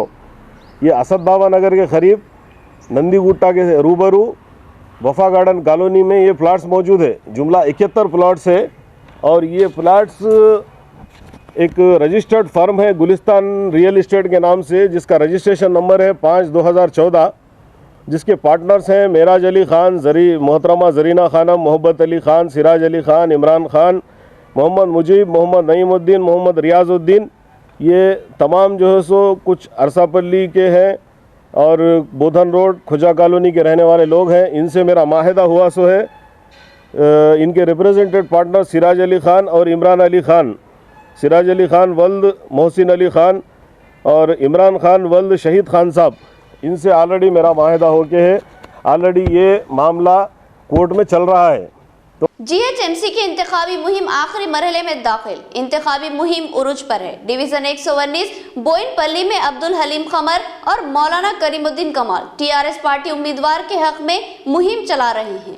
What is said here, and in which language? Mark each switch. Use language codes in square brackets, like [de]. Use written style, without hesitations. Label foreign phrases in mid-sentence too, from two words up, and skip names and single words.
[ur] یہ اسد بابا نگر کے قریب نندی گٹہ کے روبرو وفا گارڈن کالونی میں یہ پلاٹس موجود ہے. جملہ 71 پلاٹس ہے اور یہ پلاٹس ایک [en] registered firm [ur] ہے گلستان رئیل اسٹیٹ کے نام سے، جس کا [en] registration number [ur] ہے 5/2014، جس کے پارٹنرز ہیں معراج علی خان، محترمہ زرینہ خانم، محبت علی خان، سراج علی خان، عمران خان، محمد مجیب، محمد نعیم الدین، محمد ریاض الدین. یہ تمام جو ہے سو کچھ ارساپلی کے ہیں اور بودھن روڈ خوجہ کالونی کے رہنے والے لوگ ہیں. ان سے میرا معاہدہ ہوا سو ہے. ان کے [en] represented partner [ur] سراج علی خان اور عمران علی خان، سراج علی خان ولد محسن علی خان اور عمران خان ولد شہید خان صاحب، ان سے آلریڈی میرا معاہدہ ہو کے ہے. آلریڈی یہ معاملہ کورٹ میں چل رہا ہے. GHMC کی انتخابی مہم آخری مرحلے میں داخل. انتخابی مہم عروج پر ہے۔ ڈویژن 119 بوئن پلی میں عبدالحلیم قمر اور مولانا کریم الدین کمال TRS پارٹی امیدوار کے حق میں مہم چلا رہے ہیں.